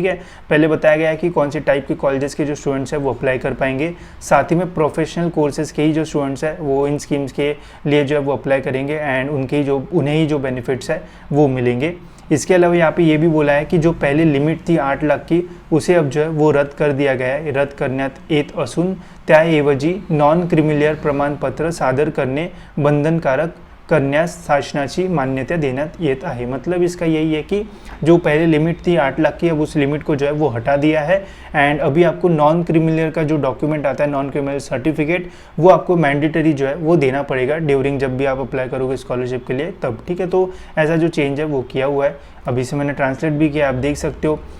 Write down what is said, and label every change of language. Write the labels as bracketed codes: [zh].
[hi] ठीक है, पहले बताया गया है कि कौन से टाइप के कॉलेजेस के जो स्टूडेंट्स हैं वो अप्लाई कर पाएंगे। साथ ही में प्रोफेशनल कोर्सेज के ही जो स्टूडेंट्स हैं वो इन स्कीम्स के लिए जो है वो अप्लाई करेंगे एंड उन्हें ही जो बेनिफिट्स है वो मिलेंगे। इसके अलावा यहाँ पे ये भी बोला है कि जो पहले लिमिट थी 8 लाख की उसे अब जो है वो रद्द कर दिया गया है। [mr] रद्द करण्यात येत असून त्याऐवजी नॉन क्रिमिलियर प्रमाणपत्र सादर करणे बंधनकारक करण्यास शासनाची मान्यता देण्यात येत आहे। [hi] मतलब इसका यही है कि जो पहले लिमिट थी 8 लाख की अब उस लिमिट को जो है वो हटा दिया है एंड अभी आपको नॉन क्रिमिलियर का जो डॉक्यूमेंट आता है, नॉन क्रिमिलियर सर्टिफिकेट, वो आपको मैंडेटरी जो है वो देना पड़ेगा ड्यूरिंग जब भी आप अप्लाई करोगे स्कॉलरशिप के लिए तब। ठीक है, तो ऐसा जो चेंज है वो किया हुआ है। अभी से मैंने ट्रांसलेट भी किया, आप देख सकते हो।